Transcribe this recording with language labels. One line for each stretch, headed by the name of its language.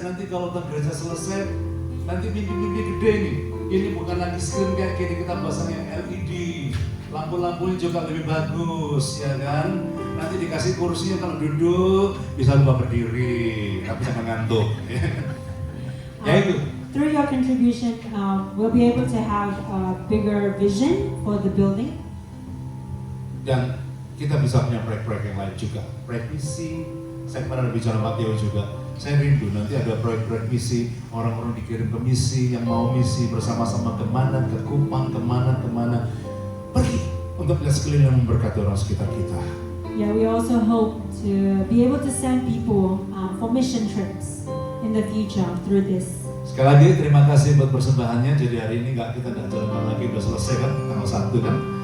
Indonesian: Nanti kalau utang gereja selesai, nanti mimpi-mimpi gede nih. Ini bukan lagi screen kayak gini, kita pasangnya LED, lampu-lampunya juga lebih bagus, ya kan? Nanti dikasih kursinya kalau duduk bisa lupa berdiri, tapi jangan ngantuk. Ya itu.
English: Through your contribution, we'll be able to have a bigger vision for the building.
Indonesian: Dan kita bisa punya proyek-proyek yang lain juga, proyek misi. Saya pernah bicara Pak Teo juga, saya rindu nanti ada proyek-proyek misi, orang-orang dikirim ke misi, yang mau misi bersama-sama kemana, ke Kupang, kemana, pergi untuk lihat sekeliling dan memberkati orang sekitar kita.
English: Yeah, we also hope to be able to send people for mission trips in the future through this.
Indonesian: Sekali lagi terima kasih buat persembahannya. Jadi hari ini kita nggak jalan lagi, udah selesai kan, tanggal 1 kan.